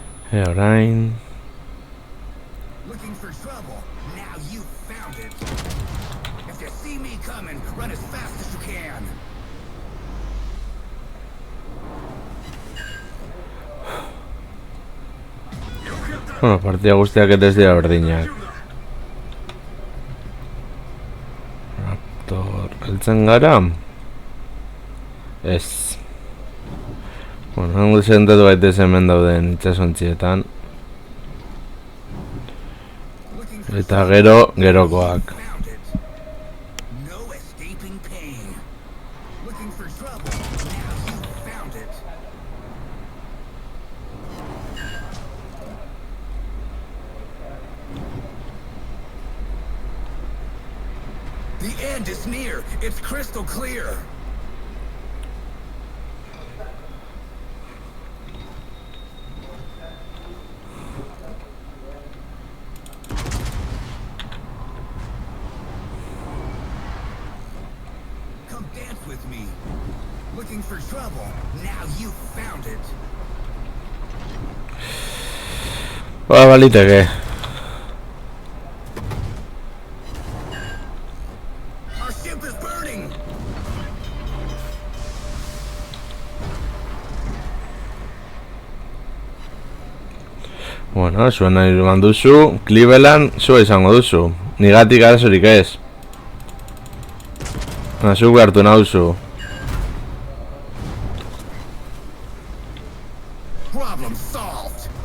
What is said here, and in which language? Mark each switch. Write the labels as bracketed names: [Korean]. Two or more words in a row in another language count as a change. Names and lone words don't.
[Basque] Orain... [English] Looking for trouble? Now you found it. If you see me coming, run as fast as you can. [Basque] Bueno, partida guztiak ez dira berdinak. Raptor... heltzen gara? Ez. Bueno, hango sentatu gaitez hemen dauden itsasontzietan. Eta gero, gerokoak. [English] Found it. No escaping pain. Looking for trouble? Now you found it. The end is near. It's crystal clear. Come dance with me. Looking for trouble? Now you found it. [Basque] Ba, baliteke. [English] Our ship is burning. [Basque] Bueno, zuen nahi eman duzu, Cleveland zua izango duzu. Nigatik arazorik ez. Zuk behartu nauzu. [English] Problem solved.